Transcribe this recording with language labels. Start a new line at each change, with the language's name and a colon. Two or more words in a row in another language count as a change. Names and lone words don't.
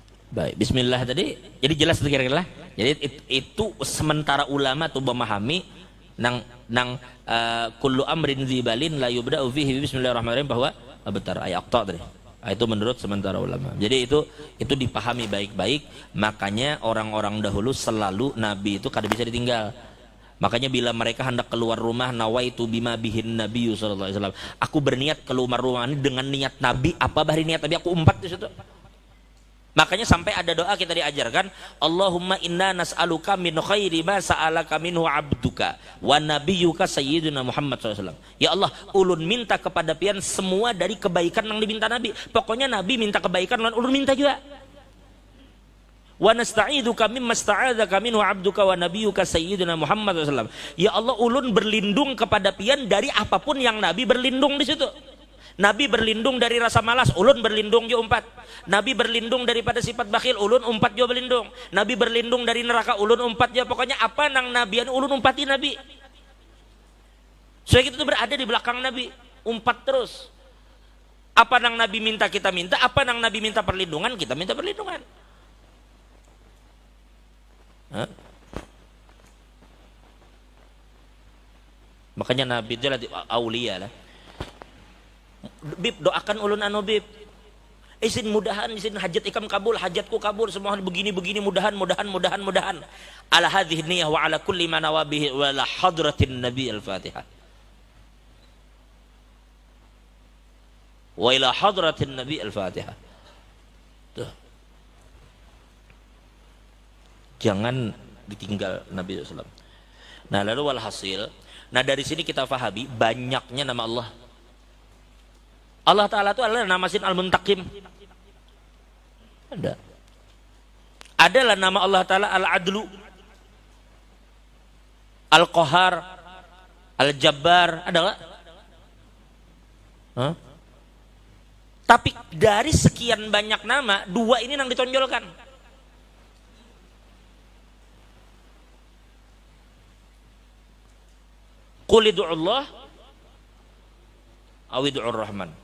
Banjar: Baik, bismillah tadi. Jadi jelas kira-kira. Jadi itu sementara ulama tuh memahami
Arabic: كل أمر ذي بال لا يبدأ فيه بسم الله الرحمن الرحيم
Banjar: bahwa betar ayat tadi. Itu menurut sementara ulama. Jadi itu dipahami baik-baik. Makanya orang-orang dahulu selalu Nabi itu kada bisa ditinggal. Makanya bila mereka hendak keluar rumah,
Arabic: نويت بما بهن النبي صلى الله عليه وسلم.
Banjar: Aku berniat keluar rumah ini dengan niat Nabi. Apa bahari niat Nabi? Aku umpat di situ. Makanya sampai ada doa kita diajarkan,
Arabic: اللهم إنا نسألك من خير ما سألك منه عبدك ونبيك سيدنا محمد ﷺ. يا الله,
Banjar: ulun minta kepada pian semua dari kebaikan yang diminta Nabi. Pokoknya Nabi minta kebaikan, ulun minta juga.
Arabic: ونستعيذك مما استعاذك منه عبدك ونبيك سيدنا محمد ﷺ. يا الله,
Banjar: ulun berlindung kepada pian dari apapun yang Nabi berlindung di situ. Nabi berlindung dari rasa malas, ulun berlindung jo umpat. Nabi berlindung daripada sifat bakhil, ulun umpat jo berlindung. Nabi berlindung dari neraka, ulun umpat jo. Pokoknya apa nang nabian ulun umpati Nabi. Soalnya kita itu berada di belakang Nabi, umpat terus. Apa nang Nabi minta kita minta, apa nang Nabi minta perlindungan kita minta perlindungan. Hah? Makanya Nabi itu aulia lah. Bib, doakan ulun anu bib, izin mudahan, izin hajat ikam kabul, hajatku kabul, semua begini mudahan
Arabic: على هذه النية وعلى كل ما نوى به ولا حضرة النبي الفاتحة وإلى حضرة النبي الفاتحة.
Banjar: Tuh, jangan ditinggal Nabi SAW. Nah lalu walhasil, nah dari sini kita fahami banyaknya nama Allah. Allah Ta'ala itu adalah nama sin al-muntakim. Ada. Adalah nama Allah Ta'ala al-adlu, al-qahar, al-jabbar. Ada nggak? Huh? Tapi dari sekian banyak nama, dua ini yang ditonjolkan.
Arabic: قل ادعوا الله أو ادعوا الرحمن.